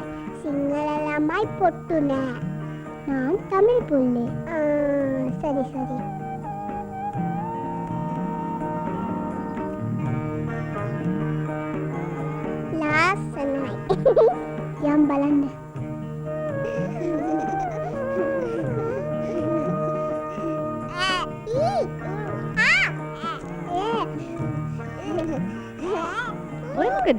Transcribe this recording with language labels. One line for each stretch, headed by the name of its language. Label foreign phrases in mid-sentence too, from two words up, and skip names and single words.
Sinhala: සිංහල ළමයි පොට්ටු නෑ.
Tamil: நான் தமிழ் புள்ளி. சரி சரி.
Sinhala: ලාස්සනයි. යම් බලන්න. ඔය මොකද?